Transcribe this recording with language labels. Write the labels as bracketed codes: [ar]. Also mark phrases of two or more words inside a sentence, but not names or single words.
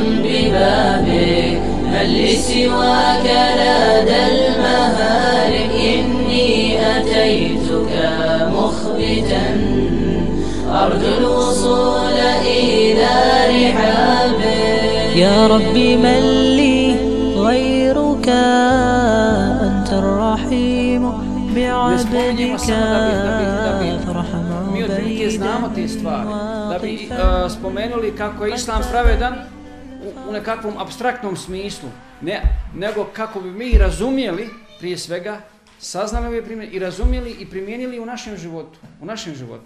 [ar] ببابك هل لي سواك لدى المهالك إني أتيتك مخبتا أرجو الوصول إلى رحابك يا ربي من لي غيرك أنت الرحيم بعبدك فارحم [bs] Mi otprilike znamo te stvari, da bi spomenuli kako je Islam pravedan u nekakvom apstraktnom smislu, nego kako bi mi razumjeli, prije svega, saznali ove primjene i razumjeli i primijenili u našem životu.